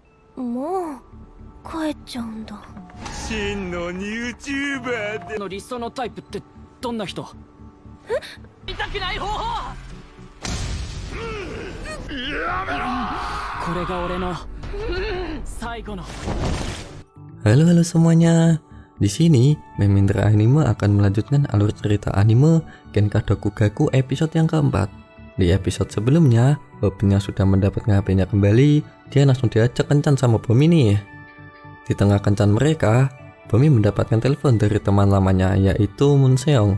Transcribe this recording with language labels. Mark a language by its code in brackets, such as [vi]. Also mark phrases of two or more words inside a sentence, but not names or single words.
[ja] もう帰っちゃうんだ。真の YouTuber での理想のタイプってどんな人？痛くない方法。これが俺の最後の。 [id] Halo semuanya. Di sini, Memintra Anime akan melanjutkan alur cerita anime Genka Dokugaku episode yang keempat. Di episode sebelumnya, Hobin yang sudah mendapat HP-nya kembali, dia langsung diajak kencan sama Bomi nih. Di tengah kencan mereka, Bomi mendapatkan telepon dari teman lamanya yaitu Munseong.